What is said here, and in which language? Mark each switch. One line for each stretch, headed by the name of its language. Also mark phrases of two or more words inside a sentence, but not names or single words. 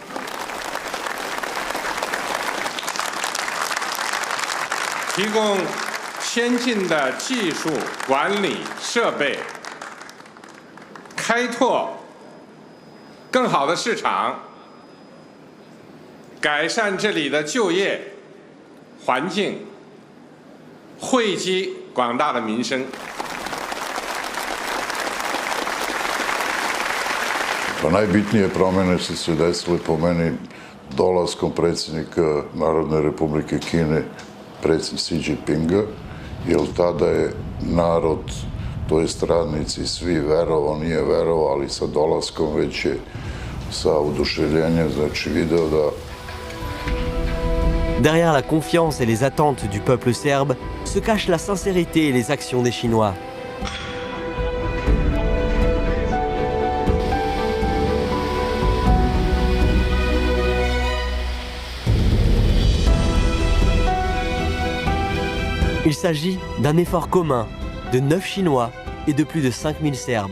Chinese: 提供先进的技术、管理设备，开拓更好的市场，改善这里的就业环境，惠及广大的民生。
Serbian: Pa najbitnije promjene su se desile po meni dolaskom predsjednika Narodne Republike Kine, predsjednik Xi Jinpinga, jer tada je narod, to jest radnici, svi verovao, nije verovao, ali sa dolaskom već je sa oduševljenjem, znači video da...
French: Derrière la confiance et les attentes du peuple serbe se cachent la sincérité et les actions des Chinois. Il s'agit d'un effort commun de 9 Chinois et de plus de 5000 Serbes.